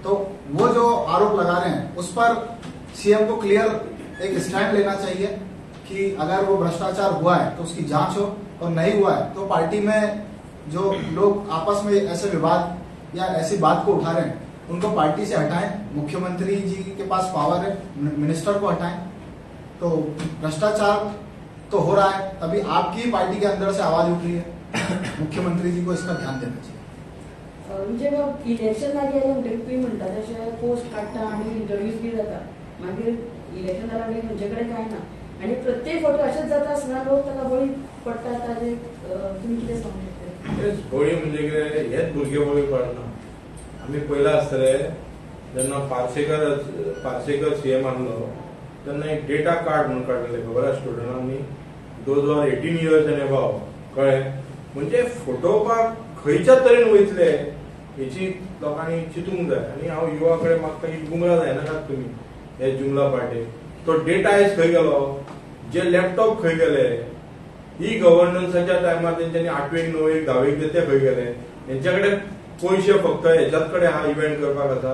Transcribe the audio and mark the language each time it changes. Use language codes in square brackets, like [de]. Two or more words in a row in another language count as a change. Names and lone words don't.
[hi] तो वो जो आरोप लगा रहे हैं उस पर सीएम को क्लियर एक स्टैंड लेना चाहिए कि अगर वो भ्रष्टाचार हुआ है तो उसकी जांच हो, और नहीं हुआ है तो पार्टी में जो लोग आपस में ऐसे विवाद या ऐसी बात को उठा रहे हैं उनको पार्टी से हटाएं। मुख्यमंत्री जी के पास पावर है, मिनिस्टर को हटाएं। तो भ्रष्टाचार तो हो रहा है, तभी आपकी ही पार्टी के अंदर से आवाज उठ रही है। मुख्यमंत्री जी को इसका ध्यान देना चाहिए। [kok] म्हणजे इलेक्शन लागीं आयलें म्हणटकीर तुमी म्हणटा तशें पोस्ट काडटा आनी इंटरव्यूज बी जाता, मागीर इलेक्शन जाल्या मागीर खंयचे कडेन कांय ना, आनी प्रत्येक फावटी अशेंच जाता आसतना लोक ताका बळी पडटा। ताजे तुमी कितें सांगू शकता? हेच बळी म्हणजे कितें, हेच भुरगे बळी पडना। आमी पयला आसतले जेन्ना पार्सेकर सीएम आहलो तेन्ना एक [en] data card [kok] म्हणून काडलेले, खबर आसा स्टुडंटांनी, [en] those are 18 years and above, कळ्ळें? [kok] म्हणजे फटोवपाक खंयच्या तरेन वयतले हेची लोकांनी चिंतूंक जाय। आनी हांव युवा कडेन मागता की गुंगळा जायनाकात तुमी हे जुमला पार्टी। तो डेटा आयज खंय गेलो, जे लॅपटॉप खंय गेले, ही गव्हर्नन्साच्या टायमार तेंच्यांनी 8वेक 9वेक 10वेक ते खंय गेले, तेंच्या कडेन पयशे फक्त हेच्याच कडेन हा इव्हेंट करपाक आसा।